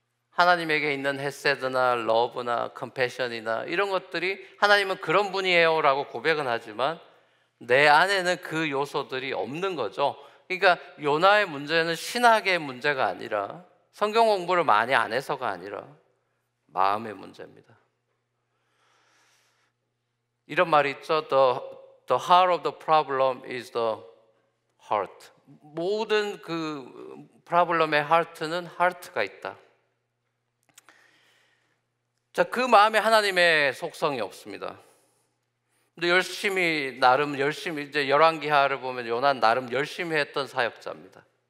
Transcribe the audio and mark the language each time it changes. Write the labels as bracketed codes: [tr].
[ko] 하나님에게 있는 헤세드나 러브나 컴패션이나 이런 것들이 하나님은 그런 분이에요 라고 고백은 하지만 내 안에는 그 요소들이 없는 거죠. 그러니까 요나의 문제는 신학의 문제가 아니라, 성경 공부를 많이 안 해서가 아니라 마음의 문제입니다. 이런 말이 있죠. [en] The heart of the problem is the heart. [ko] 모든 그 프로블럼의 heart는 heart가 있다. 자, 그 마음에 하나님의 속성이 없습니다. 근데 나름 열심히 이제 열왕기하를 보면 요나는 나름 열심히 했던 사역자입니다.